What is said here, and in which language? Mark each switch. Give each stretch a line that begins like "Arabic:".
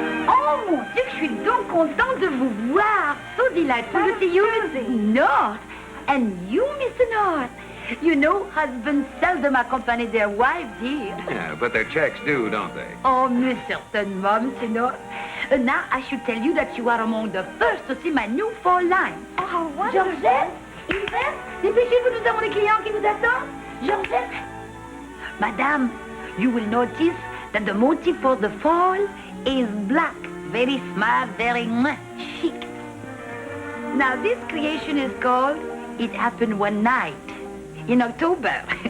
French: Oh, mon Dieu, je suis donc contente de vous voir.
English: So delightful to see you, Miss North. And you, Mr. North. You know, husbands seldom accompany their wives here. Yeah, but their checks do, don't they?
French: Oh, mais certainement, Mr. North.
English: Now, I should tell you that you are among the first to see my new fall line. Oh, wonderful.
French: Georgette, Yves, dépêchez-vous, nous avons des clients qui vous attendent. Georgette.
English: Madame, you will notice that the motif for the fall is black. Very smart, very chic. Now, this creation is called It Happened One Night in October.